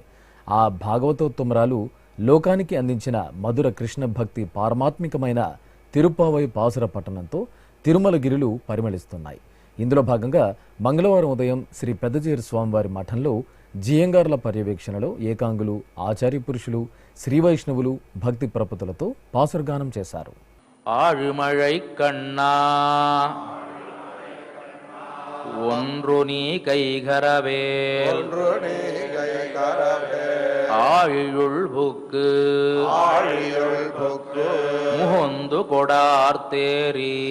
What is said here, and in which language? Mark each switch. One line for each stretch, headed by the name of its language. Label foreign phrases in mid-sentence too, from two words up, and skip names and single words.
Telugu: ఆ భాగవతోత్తమరాలు లోకానికి అందించిన మధుర కృష్ణ భక్తి పారమాత్మికమైన తిరుప్పావై పాసుర పట్టణంతో తిరుమల గిరులు పరిమళిస్తున్నాయి. ఇందులో భాగంగా మంగళవారం ఉదయం శ్రీ పెద్దజీర స్వామివారి మఠంలో జియంగార్ల పర్యవేక్షణలో ఏకాంగులు, ఆచార్య పురుషులు, శ్రీవైష్ణవులు భక్తి ప్రపతులతో పాసురగానం చేశారు.
Tamil: ஆழிமழை கண்ணா ஒன்று நீ கைகரவேல் ஆழியுள் புக்கு முகந்து கொடார்த்தேரி